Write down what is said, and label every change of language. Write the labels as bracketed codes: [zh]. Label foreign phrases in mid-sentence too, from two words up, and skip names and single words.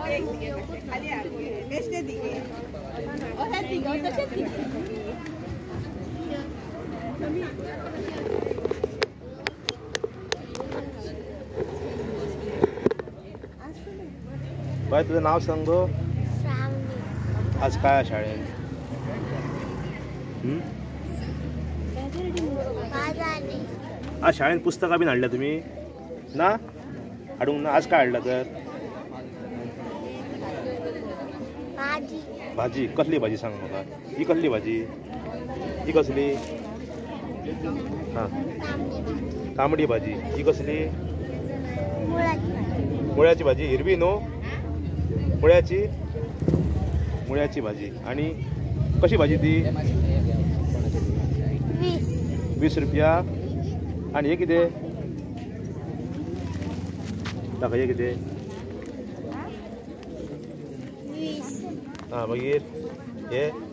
[kok] बाय तुझं नाव सांग गो. आज काय आहे शाळेत? आज शाळेत पुस्तका बी हाडल्या तुम्ही ना? हाडूंक ना? आज काय हाडला तर? भाजी कसली भाजी सांग म्हाका. ही कसली भाजी? ही कसली? हां तांबडी भाजी. ही कसली? मुळ्याची भाजी. हिरवी न्हू? मुळ्याची भाजी. आणि कशी भाजी ती? 20 रुपया. आणि हे किती? दाखय हे किती? हां मागीर हे